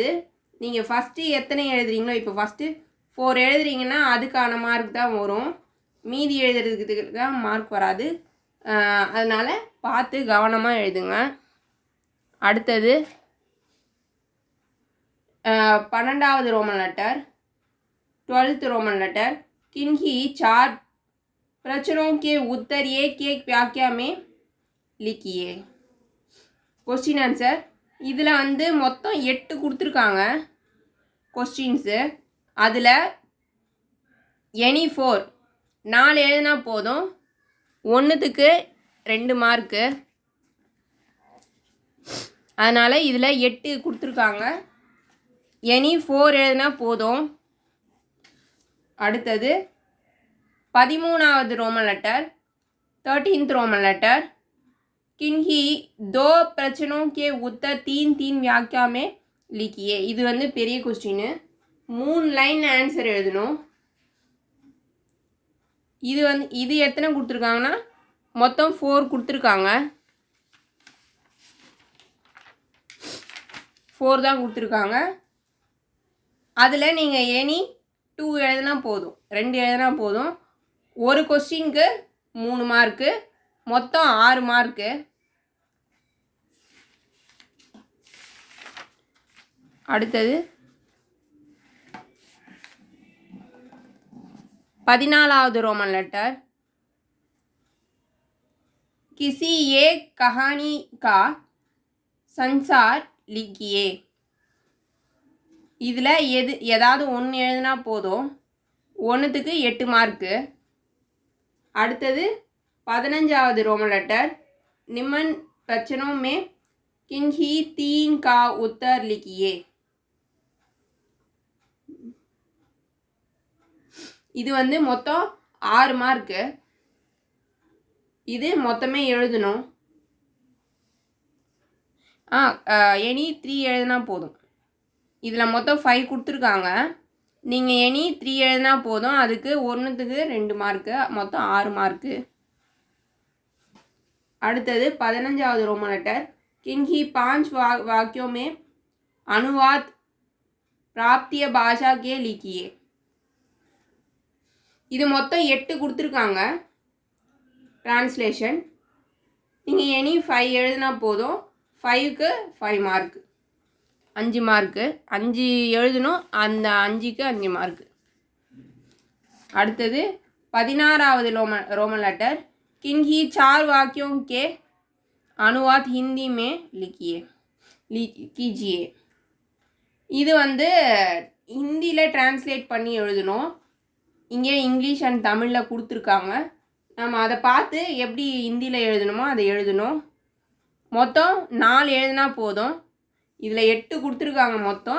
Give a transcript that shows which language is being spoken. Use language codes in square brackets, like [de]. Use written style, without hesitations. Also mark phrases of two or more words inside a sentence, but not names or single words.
[ta] நீங்கள் ஃபஸ்ட்டு எத்தனை எழுதுறீங்களோ, இப்போ ஃபஸ்ட்டு 4 எழுதுறீங்கன்னா அதுக்கான மார்க் தான் வரும். மீதி எழுதுறதுக்கு தான் மார்க் வராது. அதனால் பார்த்து கவனமாக எழுதுங்க. அடுத்தது 12வது [en] Roman letter 12th Roman letter. [hi] किन्हीं 4 प्रश्नों के उत्तर एक एक वाक्य में लिखिए. [en] question answer. [ta] இதில் வந்து மொத்தம் 8 கொடுத்துருக்காங்க கொஸ்டின்ஸு. அதில் எனி 4 எழுதுனா போதும். 1க்கு 2 மார்க்கு. அதனால் இதில் 8 கொடுத்துருக்காங்க. எனி 4 எழுதுனா போதும். அடுத்தது 13வது [en] Roman letter 13th Roman letter. [hi] किन्हीं 2 प्रश्नों के उत्तर 3 वाक्य में लिखिए. [ta] இது வந்து பெரிய கொஸ்டின், 3 [en] line answer [ta] எழுதணும். இது எத்தனை கொடுத்துருக்காங்கன்னா மொத்தம் 4 கொடுத்துருக்காங்க. 4 தான் கொடுத்துருக்காங்க. அதில் நீங்கள் எனி 2 எழுதுனா போதும், 2 எழுதுனா போதும். ஒரு கொஸ்டினுக்கு 3 மார்க்கு, மொத்தம் 6 மார்க்கு. அடுத்தது 14வது [en] Roman letter. [hi] किसी एक कहानी का संसार लिखिए. [ta] இதில் ஏதாவது 1 எழுதுனா போதும். 1க்கு 8 மார்க்கு. அடுத்தது 15வது [en] Roman letter. [hi] निम्न प्रश्नों में किन्हीं 3 का उत्तर लिखिए. [ta] இது வந்து மொத்தம் 6 மார்க்கு. இது மொத்தமே எழுதணும். எனி 3 எழுதுனா போதும். இதில் மொத்தம் 5 கொடுத்துருக்காங்க. நீங்கள் எனி 3 எழுதுனா போதும். அதுக்கு 1க்கு 2 மார்க்கு, மொத்தம் 6 மார்க்கு. அடுத்தது 15வது [en] Roman letter. [hi] किन्हीं 5 वाक्यों में अनुवाद प्राप्तीय भाषा के लिखिए. [ta] இது மொத்தம் 8 கொடுத்துருக்காங்க டிரான்ஸ்லேஷன். நீங்கள் எனி 5 எழுதுனா போதும். 5க்கு 5 மார்க்கு, 5 மார்க்கு. 5 எழுதணும், அந்த 5க்கு 5 மார்க்கு. அடுத்தது 16வது [en] Roman letter. [hi] किन्हीं 4 वाक्यों के अनुवाद हिंदी में कीजिए [ta] இது வந்து ஹிந்தியில் டிரான்ஸ்லேட் பண்ணி எழுதணும். இங்கே [en] English and [ta] தமிழில் கொடுத்துருக்காங்க. நம்ம அதை பார்த்து எப்படி ஹிந்தியில் எழுதணுமோ அதை எழுதணும். மொத்தம் 4 எழுதினா போதும். இதில் 8 கொடுத்துருக்காங்க மொத்தம்.